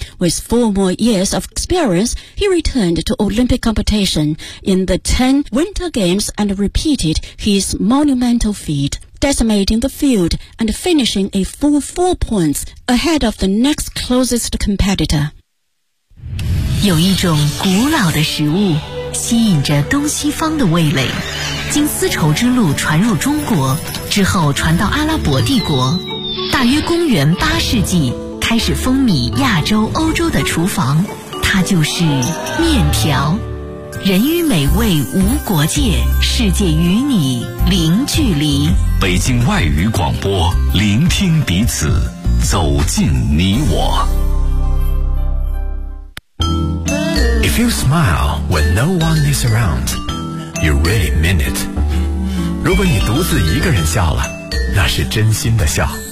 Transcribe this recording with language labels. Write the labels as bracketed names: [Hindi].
[English] With 4 more years of experience, he returned to Olympic competition in the 10 Winter Games and repeated his monumental feat. Decimating the field and finishing a full 4 points ahead of the next closest competitor. [Chinese] 有一种古老的食物吸引着东西方的味蕾，经丝绸之路传入中国之后传到阿拉伯帝国，大约公元八世纪开始风靡亚洲欧洲的厨房，它就是面条。人与美味无国界，世界与你零距离。北京外语广播，聆听彼此，走进你我。 [English] If you smile when no one is around, you really mean it. [Chinese] 如果你独自一个人笑了，那是真心的笑。